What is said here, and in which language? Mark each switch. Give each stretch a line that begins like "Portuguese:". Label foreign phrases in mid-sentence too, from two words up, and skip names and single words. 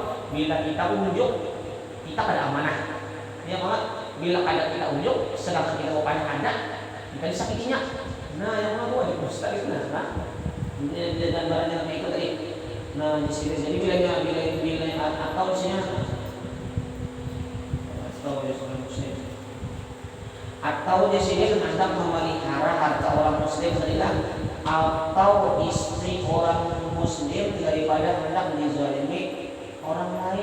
Banjar: Bila kita unjuk, kita kada amanah. Ya malah bila kada kita unjuk, sedangkan kita mau pada ada, kita disakitinya.
Indonesian: Nah yang mana wajib berdusta itu nah. Ini gambarannya kayak itu tadi. Nah di sini jadi bilangnya atau isinya atau di sini hendak memelihara harta orang muslim sendiri atau istri orang muslim daripada hendak dizalimi orang lain.